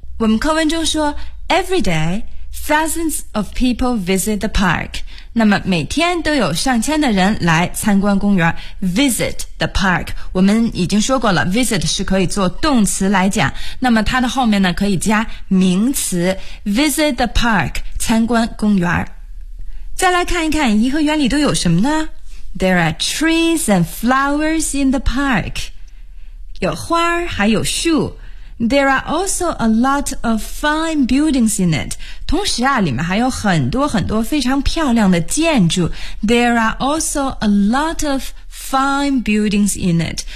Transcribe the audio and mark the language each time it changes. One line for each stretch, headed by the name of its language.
Chinese: 我们课文中说
English: Every day thousands of people visit the park，
Chinese: 那么每天都有上千的人来参观公园。
English: Visit the park，
Chinese: 我们已经说过了， Visit 是可以做动词来讲，那么它的后面呢可以加名词， Visit the park， 参观公园。再来看一看颐和园里都有什么呢？
English: There are trees and flowers in the park，
Chinese: 有花还有树。
English: There are also a lot of fine buildings in it.
Chinese: 同时啊，里面还有很多很多非常漂亮的建筑。
English: There are also a lot of fine buildings in it.